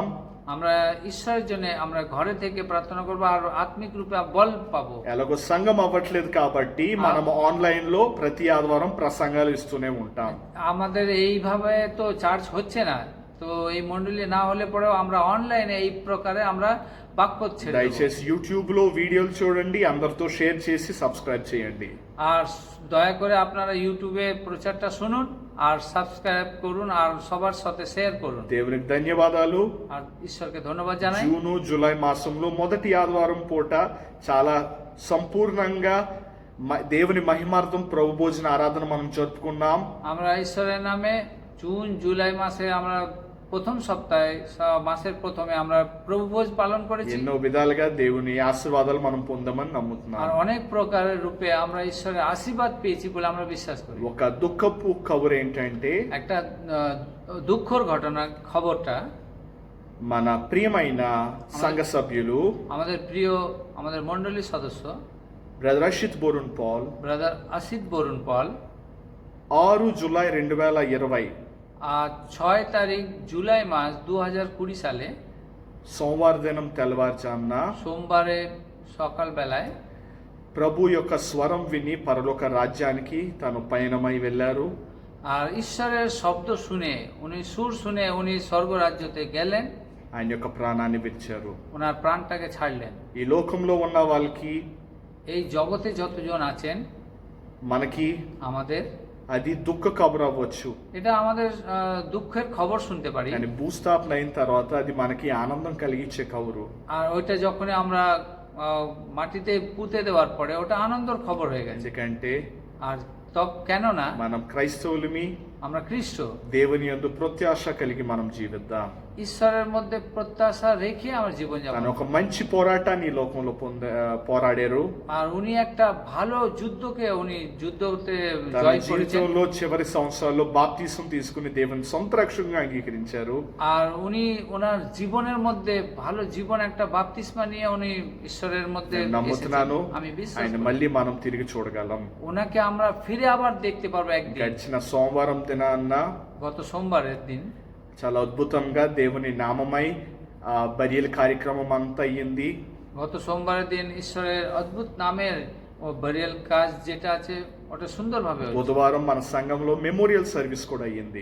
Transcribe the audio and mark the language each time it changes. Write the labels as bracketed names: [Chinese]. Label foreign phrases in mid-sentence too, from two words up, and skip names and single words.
[Bangla] আমরা ঈশ্বরের জন্য আমরা ঘরে থেকে প্রার্থনা করবো আর আত্মিক রূপে বল পাবো। [Telugu] ఎలాగో సంఘం అవ్వట్లేదు కాబట్టి మనం ఆన్లైన్ లో ప్రతి ఆదివారం ప్రసంగాలు ఇస్తూనే ఉంటాం. [Bangla] আমাদের এইভাবে তো চার্চ হচ্ছে না, তো এই মন্ডলী না হলে পরেও আমরা অনলাইনে এই প্রকারে আমরা বাক্য ছেড়ে দেব। [Telugu] దయచేసి యూట్యూబ్ లో వీడియోలు చూడండి, అందరితో షేర్ చేసి సబ్స్క్రైబ్ చేయండి. [Bangla] আর দয়া করে আপনারা ইউটিউবে প্রচারটা শুনুন আর সাবস্ক্রাইব করুন আর সবার সাথে শেয়ার করুন। [Telugu] దేవునికి ధన్యవాదాలు. [Bangla] আর ঈশ্বরকে ধন্যবাদ জানাই। [Telugu] జూను జూలై మాసంలో మొదటి ఆదివారం పూట చాలా సంపూర్ణంగా దేవుని మహిమార్థం ప్రభు భోజన ఆరాధన మనం జరుపుకున్నాం. [Bangla] আমরা ঈশ্বরের নামে জুন জুলাই মাসে আমরা প্রথম সপ্তাহে মাসের প্রথমে আমরা প্রভু ভোজ পালন করেছি। [Telugu] ఎన్నో విధాలుగా దేవుని ఆశీర్వాదాలు మనం పొందామని [Bangla] আর [Telugu] నమ్ముతున్నాం. [Bangla] অনেক প্রকারের রূপে আমরা ঈশ্বরের আশীর্বাদ পেয়েছি বলে আমরা বিশ্বাস করি। [Telugu] ఒక దుఃఖపు కబురు ఏంటంటే, [Bangla] একটা দুঃখর ঘটনা খবরটা, [Telugu] మన ప్రియమైన సంఘ సభ్యులు [Bangla] আমাদের প্রিয় আমাদের মণ্ডলীর সদস্য [Telugu] బ్రదర్ అషిత్ బోరున్ పాల్ [Bangla] ব্রাদার আসিত বরুণ পল [Telugu] 6 జూలై 2020 [Bangla] আর 6 তারিখ জুলাই মাস 2020 সালে [Telugu] సోమవారం దినం తెల్లవారుజామున [Bangla] সোমবারে সকালবেলায় [Telugu] ప్రభు యొక్క స్వరం విని పరలోక రాజ్యానికి తాను పయనమై వెళ్ళారు. [Bangla] আর ঈশ্বরের শব্দ শুনে উনি সুর শুনে উনি স্বর্গরাজ্যতে গেলেন, [Telugu] ఆయన యొక్క ప్రాణాన్ని విడిచారు. [Bangla] ওনার প্রাণটাকে ছাড়লেন। [Telugu] ఈ లోకంలో ఉన్న వాళ్ళకి [Bangla] এই জগতে যতজন আছেন [Telugu] మనకి [Bangla] আমাদের [Telugu] అది దుఃఖ కబురు అవ్వచ్చు, [Bangla] এটা আমাদের দুঃখের খবর শুনতে পারি, [Telugu] కానీ భూస్థాపన అయిన తర్వాత అది మనకి ఆనందం కలిగించే కబురు. [Bangla] আর ওইটা যখন আমরা মাটিতে পুঁতে দেওয়ার পরে ওটা আনন্দর খবর হয়ে গেছে। [Telugu] ఎందుకంటే [Bangla] আর কেননা [Telugu] మనం క్రైస్తవులమి, [Bangla] আমরা খ্রিস্ট, [Telugu] దేవుని యందు ప్రత్యాశ కలిగి మనం జీవిద్దాం. [Bangla] ঈশ্বরের মধ্যে প্রত্যাশা রেখে আমার জীবন যাপন। [Telugu] కానీ ఒక మంచి పోరాటాన్ని ఈ లోకంలో పోరాడారు. [Bangla] আর উনি একটা ভালো যুদ্ধকে উনি যুদ্ধতে [Telugu] తన [Bangla] জয় করেছেন। [Telugu] జీవితంలో చివరి సంవత్సరాల్లో బాప్తిసం తీసుకుని దేవుని సొంత రక్షణగా అంగీకరించారు. [Bangla] আর উনি ওনার জীবনের মধ্যে ভালো জীবন একটা বাপ্তিস্মা নিয়ে উনি ঈশ্বরের মধ্যে [Telugu] నేను నమ్ముతున్నాను [Bangla] এসেছেন। আমি বিশ্বাস [Telugu] ఆయన [Bangla] করি [Telugu] మళ్ళీ మనం తిరిగి చూడగలం. [Bangla] ওনাকে আমরা ফিরে আবার দেখতে পারবো একদিন। [Telugu] గడిచిన సోమవారం దినాన్న [Bangla] গত সোমবারের দিন [Telugu] చాలా అద్భుతంగా దేవుని నామమై బరియల కార్యక్రమం అంతా అయ్యింది. [Bangla] গত সোমবারের দিন ঈশ্বরের অদ্ভুত নামের বারিয়াল কাজ যেটা আছে ওটা সুন্দরভাবে হয়েছে। [Telugu] బుధవారం మన సంఘంలో [English] memorial service [Telugu] కూడా అయ్యింది.